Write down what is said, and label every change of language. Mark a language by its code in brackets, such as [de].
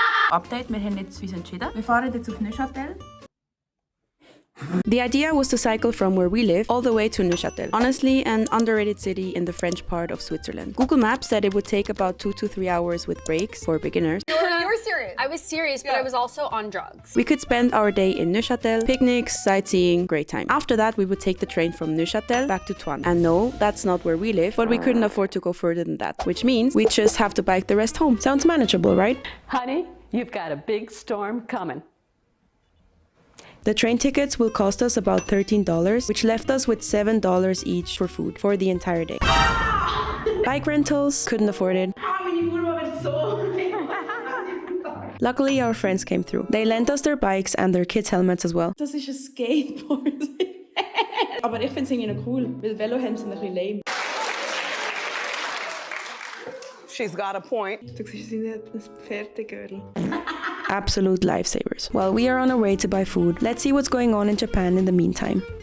[de] Update, wir haben jetzt uns entschieden. Wir fahren jetzt auf Neuchâtel. [en] The idea was to cycle from where we live all the way to Neuchâtel. Honestly, an underrated city in the French part of Switzerland. Google Maps said it would take about 2 to 3 hours with breaks for beginners. You were serious. I was serious, but I was also on drugs. We could spend our day in Neuchâtel, picnics, sightseeing, great time. After that, we would take the train from Neuchâtel back to Thuan. And no, that's not where we live, but we couldn't afford to go further than that, which means we just have to bike the rest home. Sounds manageable, right? Honey, you've got a big storm coming. The train tickets will cost us about $13, which left us with $7 each for food for the entire day. Bike rentals, couldn't afford it. Luckily, our friends came through. They lent us their bikes and their kids' helmets as well. [de] Das ist ein Skateboard. Aber ich finde es irgendwie noch cool, weil Velohelme sind ein bisschen lame. [en] She's got a point. [de] Du siehst, sie sind ein Pferdegirl. [en] Absolute lifesavers. While we are on our way to buy food, let's see what's going on in Japan in the meantime.